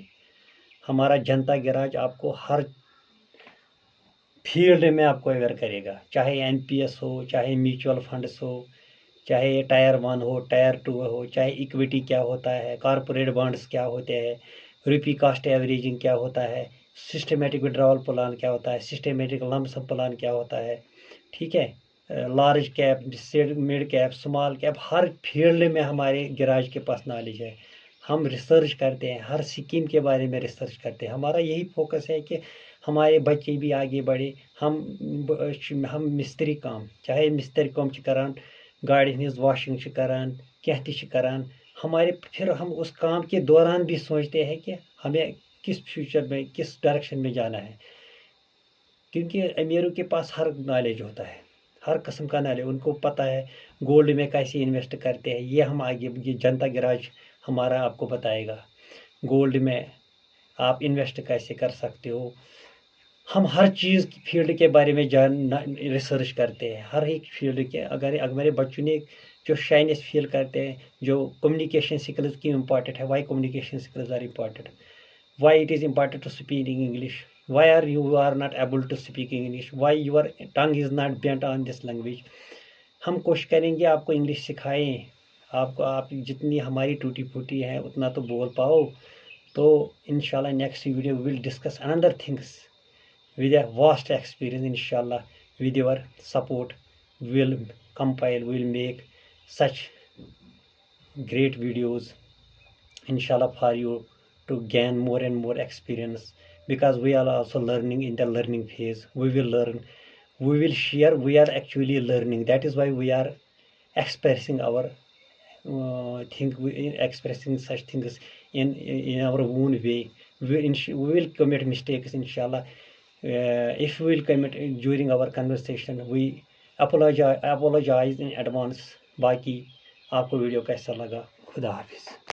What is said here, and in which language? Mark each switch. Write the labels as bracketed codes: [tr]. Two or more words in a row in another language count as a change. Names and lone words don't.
[hi] हमारा जनता गैराज आपको हर फील्ड में आपको अवेयर करेगा, चाहे NPS हो, चाहे [en] mutual funds [hi] हो, चाहे टायर 1 हो, टायर 2 हो, चाहे इक्विटी क्या होता है, [en] corporate bonds [hi] क्या होते हैं, [en] rupee cost averaging [hi] क्या होता है, [en] systematic withdrawal plan [hi] क्या होता है, [en] systematic lump sum plan [hi] क्या होता है, ठीक है, [en] large cap, mid cap, small cap, [hi] हर फील्ड में हमारे गैराज के पास नॉलेज है। हम रिसर्च करते हैं, हर स्कीम के बारे में रिसर्च करते हैं। हमारा यही फोकस है कि हमारे बच्चे भी आगे बढ़े। हम मिस्त्री काम, चाहे मिस्त्री काम करान, गाड़ी हज वॉशिंग करान, [ks] कह करान, [hi] हमारे फिर हम उस काम के दौरान भी सोचते हैं कि हमें किस फ्यूचर में, किस डायरेक्शन में जाना है। क्योंकि अमीरों के पास हर नॉलेज होता है, हर किस्म का नॉलेज, उनको पता है गोल्ड में कैसे इन्वेस्ट करते हैं। ये हम आगे, ये जनता गैराज हमारा आपको बताएगा गोल्ड में आप इन्वेस्ट कैसे कर सकते हो। हम हर चीज़ की फील्ड के बारे में रिसर्च करते हैं, हर एक फील्ड के। अगर मेरे बच्चों ने जो शाइनेस फील करते हैं, जो कम्युनिकेशन स्किल्स की इम्पॉर्टेंट है, [en] why communication skills are important, why it is important to speak English, why you are not able to speak English, why your tongue is not bent on this language। [hi] हम कोशिश करेंगे आपको इंग्लिश सिखाएं, आपको, आप जितनी हमारी टूटी फूटी है उतना तो बोल पाओ। [en] तो इंशाल्लाह next video will discuss another things with a vast experience. Inshallah, with your support, will compile, will make such great videos, inshallah, for you to gain more and more experience, because we are also learning, in the learning phase. We will learn, we will share, we are actually learning. That is why we are expressing our expressing such things in our own way. We will commit mistakes, inshallah. If we will commit during our conversation, we apologize in advance। [hi] बाकी आपको वीडियो कैसा लगा? खुदा हाफिज़।